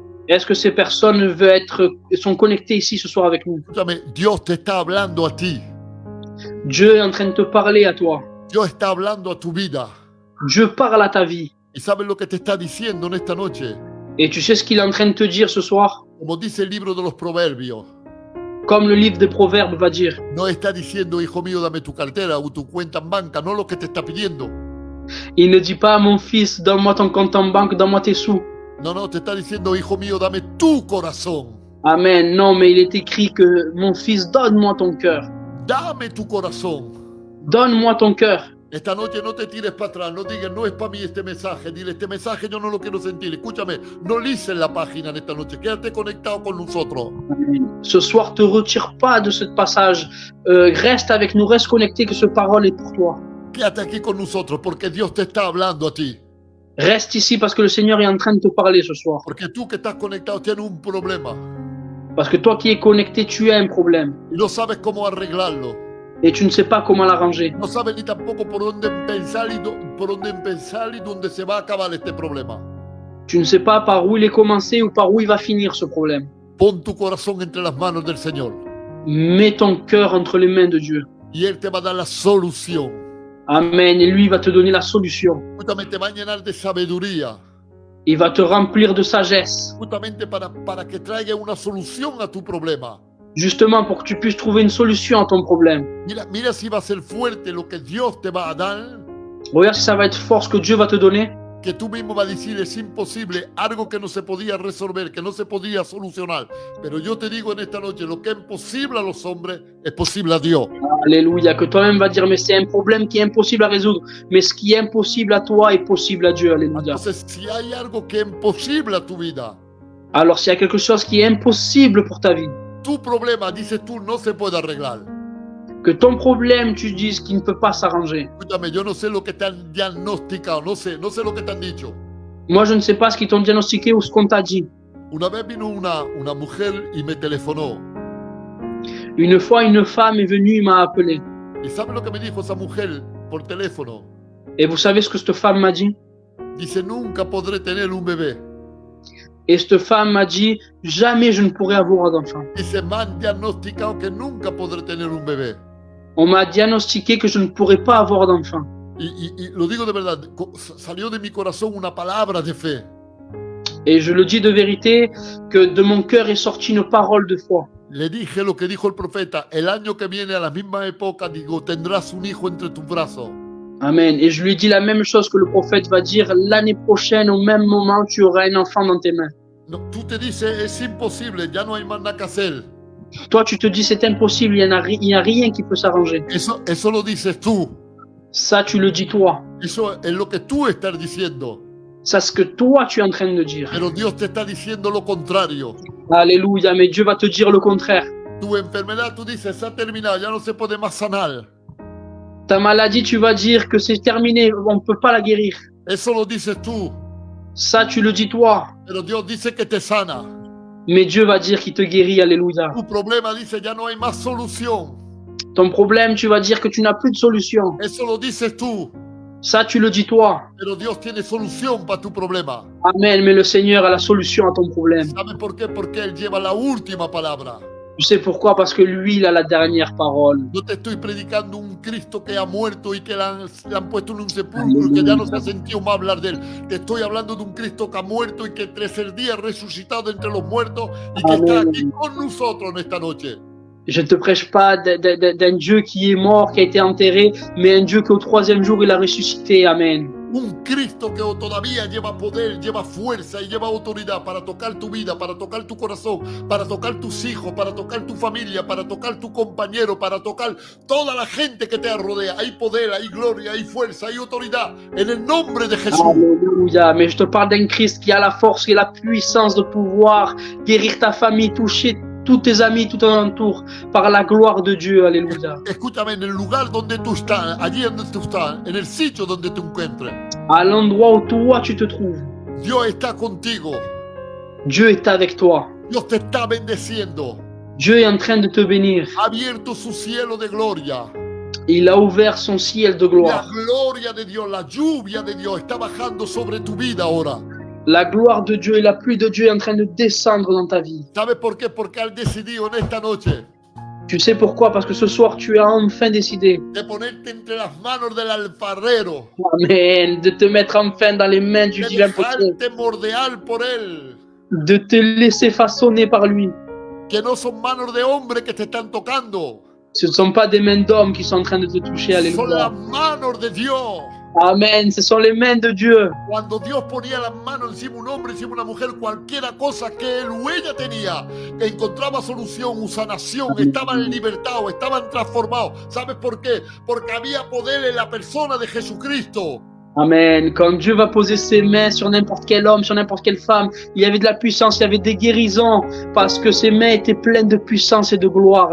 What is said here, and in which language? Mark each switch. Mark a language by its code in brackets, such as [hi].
[fr] Est-ce que ces personnes sont connectées ici ce soir avec nous? [es] Escúchame, Dios te está hablando a ti. [fr] Dieu est en train de te parler à toi. [es] Dios está hablando a tu vida. [fr] Dieu parle à ta vie. [es] ¿Y sabes lo que te está diciendo en esta noche? [fr] Et tu sais ce qu'il est en train de te dire ce soir? [es] Como dice el libro de los Proverbios. [fr] Comme le livre des Proverbes va dire. [es] No está diciendo, hijo mío, dame tu cartera o tu cuenta en banca, no lo que te está pidiendo. [fr] Il ne dit pas, mon fils, donne-moi ton compte en banque, donne-moi tes sous. [es] No, te está diciendo, hijo mío, dame tu corazón. Amen. [fr] Non, mais il est écrit que, mon fils, donne-moi ton cœur. [es] Dame tu corazón. [fr] Donne-moi ton cœur. [es] Esta noche no te tires para atrás, no digas, no es para mí este mensaje, dile, este mensaje yo no lo quiero sentir. Escúchame, no lices la página en esta noche, quédate conectado con nosotros. [fr] Ce soir, te retire pas de ce passage. Reste avec nous, reste connecté, que ce parole est pour toi. [es] Quédate aquí con nosotros, porque Dios te está hablando a ti. [fr] Reste ici parce que le Seigneur est en train de te parler ce soir. [es] Porque tú que estás conectado tienes un problema. [fr] Parce que toi qui es connecté, tu as un problème. [es] Y no sabes cómo arreglarlo. [fr] Et tu ne sais pas comment l'arranger. [es] No sabes ni tampoco por dónde empezar y dónde se va a acabar este problema. [fr] Tu ne sais pas par où il est commencé ou par où il va finir ce problème. [es] Pon tu corazón entre las manos del Señor. [fr] Mets ton cœur entre les mains de Dieu. [es] Y Él te va a dar la solución. [fr] Amen. Et lui, il va te donner la solution. [es] Justamente te va a llenar de sabiduría. [fr] Il va te remplir de sagesse. [es] Justamente para que traiga una solución a tu problema. [fr] Justement pour que tu puisses trouver une solution à ton problème. [es] Mira si va a ser fuerte lo que Dios te va a dar. [fr] Regarde si ça va être fort ce que Dieu va te donner. [es] Que tú mismo vas a decir es imposible, algo que no se podía resolver, que no se podía solucionar. Pero yo te digo en esta noche, lo que es imposible a los hombres es posible a Dios. [fr] Alléluia, que toi-même va dire, mais c'est un problème qui est impossible à résoudre. Mais ce qui est impossible à toi est possible à Dieu. Alléluia. [es] Entonces, si hay algo que es imposible a tu vida. [fr] Alors s'il y a quelque chose qui est impossible pour ta vie. [es] Tu problema, dices tú, no se puede arreglar. [fr] Que ton problème, tu dises qu'il ne peut pas s'arranger. [es] Escúchame, yo no sé lo que te han diagnosticado, no sé lo que te han dicho. [fr] Moi, je ne sais pas ce qu'ils t'ont diagnostiqué ou ce qu'on t'a dit. [es] Una vez vino una mujer y me telefonó. [fr] Une fois, une femme est venue et m'a appelé. [es] ¿Y sabe lo que me dijo esa mujer por teléfono? [fr] Et vous savez ce que cette femme m'a dit? [es] Dice, nunca podré tener un bebé. [fr] Et cette femme m'a dit, jamais je ne pourrai avoir d'enfant. [es] Dice, me han diagnosticado que nunca podré tener un bebé. [fr] On m'a diagnostiqué que je ne pourrais pas avoir d'enfant. [es] Y lo digo de verdad, salió de mi corazón una palabra de fe. [fr] Et je le dis de vérité, que de mon cœur est sortie une parole de foi. [es] Le dije lo que dijo el profeta, el año que viene a la misma época, digo, tendrás un hijo entre tus brazos. Amen. [fr] Et je lui dis la même chose que le prophète va dire, l'année prochaine, au même moment, tu auras un enfant dans tes mains. [es] No, tú te dices, es imposible, ya no hay más nada que hacer. [fr] Toi, tu te dis, c'est impossible, il n'y a rien qui peut s'arranger. [es] Eso lo dices tú. [fr] Ça, tu le dis toi. [es] Eso es lo que tú estás diciendo. [fr] C'est ce que toi, tu es en train de dire. [es] Pero Dios te está diciendo lo contrario. [fr] Alléluia, mais Dieu va te dire le contraire. [es] Tu enfermedad, tú dices, se ha terminado, ya no se puede más sanar. [fr] Ta maladie, tu vas dire que c'est terminé, on ne peut pas la guérir. [es] Eso lo dices tú. [fr] Ça, tu le dis toi. [es] Pero Dios dice que te sana. [fr] Mais Dieu va dire qu'il te guérit, alléluia. [es] Tu problema dice, ya no hay más solución. [fr] Ton problème, tu vas dire que tu n'as plus de solution. [es] Eso lo dices tú. [fr] Ça, tu le dis toi. [es] Pero Dios tiene solución para tu problema. [fr] Amen, mais le Seigneur a la solution à ton problème. [es] ¿Sabes por qué? Porque Él lleva la última palabra. [fr] Tu sais pourquoi? Parce que lui, il a la dernière parole. [es] No te estoy predicando un Cristo que ha muerto y que le han puesto en un sepulcro y que ya no se ha sentido más hablar de él. Te estoy hablando de un Cristo que ha muerto y que el tercer día ha resucitado entre los muertos y que está aquí con nosotros en esta noche. [fr] Je ne te prêche pas d'un Dieu qui est mort, qui a été enterré, mais un Dieu qu'au troisième jour, il a ressuscité. Amen. [es] Un Cristo que todavía lleva poder, lleva fuerza y lleva autoridad para tocar tu vida, para tocar tu corazón, para tocar tus hijos, para tocar tu familia, para tocar tu compañero, para tocar toda la gente que te rodea. Hay poder, hay gloria, hay fuerza, hay autoridad en el nombre de Jesús. Alléluia. [fr] Mais je te parle d'un Christ qui a la force et la puissance de pouvoir guérir ta famille, toucher tous tes amis, tout ton entour, par la gloire de Dieu. Alléluia. [es] Escúchame, en el lugar donde tú estás, allí donde tú estás, en el sitio donde te encuentres, [fr] À l'endroit où toi tu te trouves, [es] Dios está contigo. [fr] Dieu est avec toi. [es] Dios te está bendeciendo. [fr] Dieu est en train de te bénir. [es] Ha abierto su cielo de gloria. [fr] Il a ouvert son ciel de [es] La [fr] gloire. [es] gloria de Dios, la lluvia de Dios está bajando sobre tu vida ahora. [fr] La gloire de Dieu et la pluie de Dieu est en train de descendre dans ta vie. [es] ¿Sabes por qué? Porque has decidido en esta noche [fr] Tu sais pourquoi? Parce que ce soir, tu as enfin décidé, [es] de ponerte entre las manos del alfarero, [fr] amen, de te mettre enfin dans les mains du [es] de [fr] divin potier, [es] dejarte mordear por él, [fr] de te laisser façonner par lui. [es] que no son manos de hombre que te están tocando, [fr] Ce ne sont pas des mains d'hommes qui sont en train de te toucher. [es] son las Alléluia. manos de Dios. Amen. [fr] Ce sont les mains de Dieu. [es] Cuando Dios ponía las manos encima de un hombre, encima de una mujer, cualquiera cosa que él o ella tenía, que encontraba solución, sanación, estaban libertados, estaban transformados. ¿Sabes por qué? Porque había poder en la persona de Jesucristo. Amen. [fr] Quand Dieu va poser ses mains sur n'importe quel homme, sur n'importe quelle femme, il y avait de la puissance, il y avait des guérisons, parce que ses mains étaient pleines de puissance et de gloire.